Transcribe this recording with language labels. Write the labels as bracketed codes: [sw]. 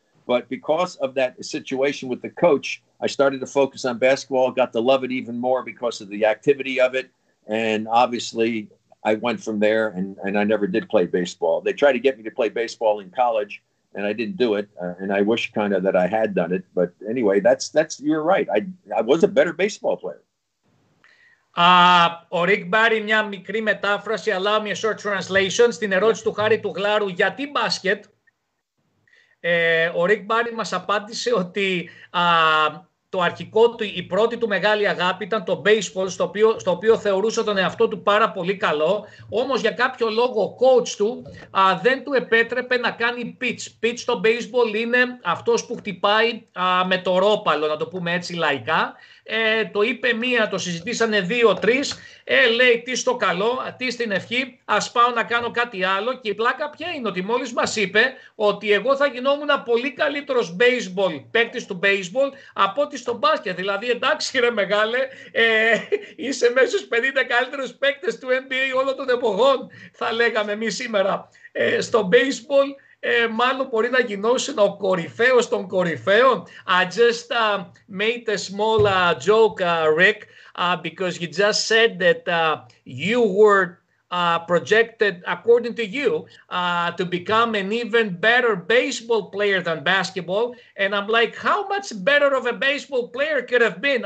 [en] But because of that situation with the coach, I started to focus on basketball, got to love it even more because of the activity of it. And obviously, I went from there, and I never did play baseball. They tried to get me to play baseball in college, and I didn't do it. And I wish kind of that I had done it. But anyway, that's you're right. I was a better baseball player. [el] Ο Rick Barry, μια μικρή μετάφραση, [en] allow me a short translation, [el] στην ερώτηση του Χάρη του Γλάρου γιατί μπάσκετ. Ο Rick Barry μας απάντησε ότι το αρχικό του, η πρώτη του μεγάλη αγάπη ήταν το baseball, στο οποίο θεωρούσε τον εαυτό του πάρα πολύ καλό, όμως για κάποιο λόγο ο coach του δεν του επέτρεπε να κάνει pitch. Pitch στο baseball είναι αυτός που χτυπάει με το ρόπαλο, να το πούμε έτσι λαϊκά. Το είπε μία, το συζητήσανε 2-3, λέει τι στο καλό, τι στην ευχή, ας πάω να κάνω κάτι άλλο. Και η πλάκα ποια είναι, ότι μόλις μας είπε ότι εγώ θα γινόμουν πολύ καλύτερος baseball, παίκτης του baseball από ότι στο μπάσκετ. Δηλαδή εντάξει ρε μεγάλε, είσαι μέσα στους 50 καλύτερους παίκτες του NBA όλων των εποχών, θα λέγαμε εμείς σήμερα. Στο baseball μάλλον μπορεί να γινώσει ο κορυφαίος των κορυφαίων. [en] I just made a small joke, Rick, because you just said that you were projected, according to you, to become an even better baseball player than basketball. And I'm like, how much better of a baseball player could have been?